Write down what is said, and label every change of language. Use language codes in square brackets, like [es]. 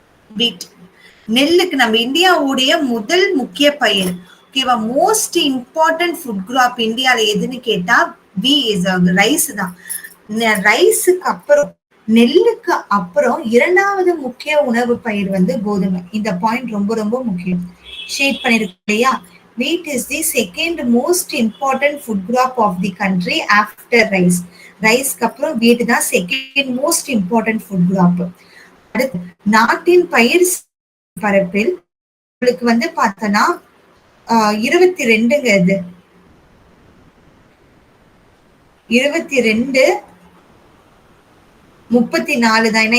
[ta] வீட் நெல்லுக்கு நம்ம இந்தியாவுடைய முதல் முக்கிய பயிர். ஓகேவா? [en] most important food crop [ta] இந்தியால எதுன்னு கேட்டா ரைஸ் தான். ரைஸுக்கு அப்புறம் நெல்லுக்கு அப்புறம் இரண்டாவது முக்கிய உணவு பயிர் வந்து கோதுமை. இந்த பாயிண்ட் ரொம்ப ரொம்ப முக்கியம். ஷேட் பண்ணிருக்கு இல்லையா? [en] Wheat is the second most important food crop of the country after rice. ரைஸ்க்கு அப்புறம் wheat தான் second most important food crop. [ta] அடுத்து நாட்டின் பயிர் பரப்பில் உங்களுக்கு வந்து பார்த்தோன்னா 22ங்க இது 22 34 தான்.